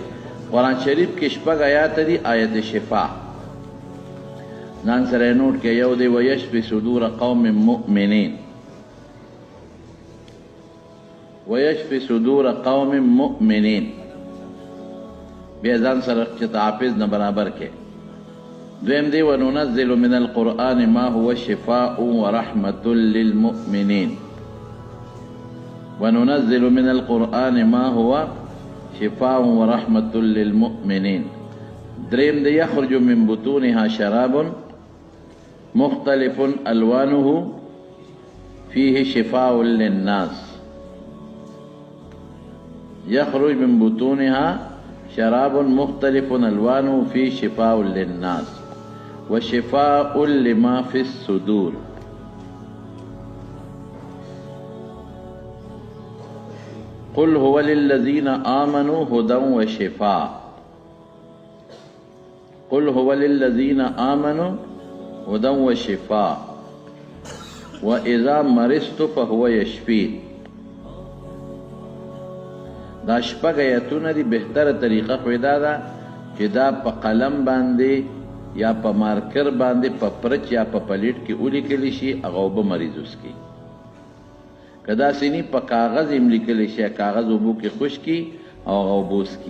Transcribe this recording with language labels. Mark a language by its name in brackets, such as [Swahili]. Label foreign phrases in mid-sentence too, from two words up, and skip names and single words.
[Pashto] قرآن شریف کې 6 آیات دي آیت شفا ځان سره یې نوټ کړئ. یو دی [Arabic] ویشفي صدور قوم مؤمنین ویشفي صدور قوم مؤمنین [Pashto] بیا ځان سره چې حافظ نه برابر کې. دویم دی [Arabic] وننزل من القرآن ما هو شفاء ورحمة للمؤمنین وننزل من القرآن ما هو شفاء ورحمة للمؤمنین. [Pashto] دریم دی [Arabic] یخرج من بطونها شراب مختلف الوانه فيه شفاء للناس. يخرج من بطونها شراب مختلف الوانه فيه شفاء للناس وشفاء لما في الصدور. قل هو للذين آمنوا هدى وشفاء. قل هو للذين آمنوا هدى وشفاء وإذا مرضت فهو يشفين. [Pashto] دا 6 آیتونه دي. بهتره طریقه خو دا ده چې دا په قلم باندې یا په مارکر باندې په پرچ یا په پلیټ کې ولیکلی شي هغه اوبه مریض وڅښي. که داسې نه په کاغذ هم لیکلی شي کاغذ اوبو کې خشکي او هغه اوبه وڅښي.